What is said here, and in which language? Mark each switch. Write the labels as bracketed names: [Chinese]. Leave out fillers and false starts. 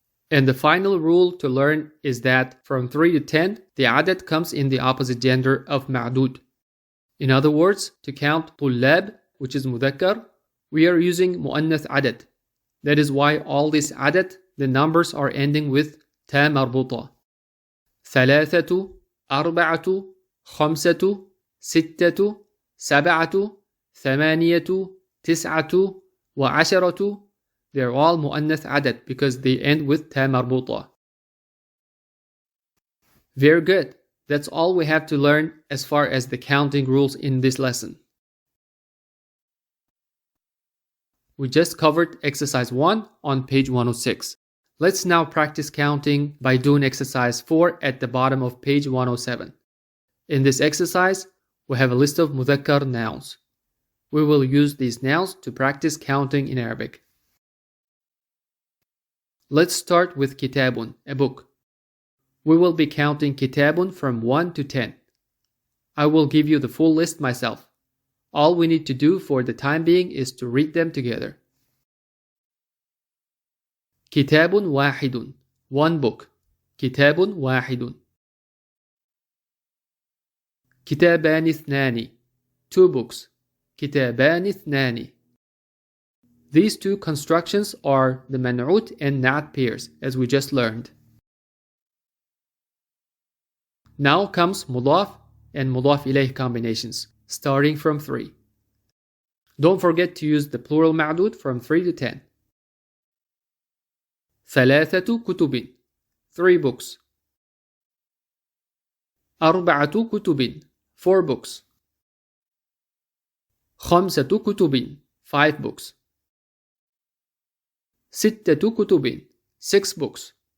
[English] And the final rule to learn is that from 3 to 10, the عدد comes in the opposite gender of معدود. In other words, to count طلاب, which is مذكر, we are using مؤنث عدد. That is why all this عدد, the numbers are ending with تا مربوطة. [Arabic] ثلاثة, أربعة, خمسة, ستة, سبعة, ثمانية, تسعة, وعشرة. [English] They're all مؤنث عدد because they end with تا مربوطة. Very good. That's all we have to learn as far as the counting rules in this lesson. We just covered exercise 1 on page 106. Let's now practice counting by doing exercise 4 at the bottom of page 107. In this exercise, we have a list of مذكر nouns. We will use these nouns to practice counting in Arabic. Let's start with كتاب, a book. We will be counting كتاب from 1 to 10. I will give you the full list myself. All we need to do for the time being is to read them together. [Arabic] كتاب واحد, [English] one book. [Arabic] كتاب واحد. كتابان اثنان, [English] 2 books. [Arabic] كتابان اثنان. [English] These 2 constructions are the MAN'UWT and NAAT pairs, as we just learned. Now comes مضاف and مضاف إليه combinations, starting from 3. Don't forget to use the plural معدود from 3 to 10. [Arabic] ثلاثة كتب, [English] 3 books. [Arabic] أربعة كتب, [English] 4 books. [Arabic] خمسة كتب, [English] 5 books. [Arabic] ستة كتب, [English] 6 books.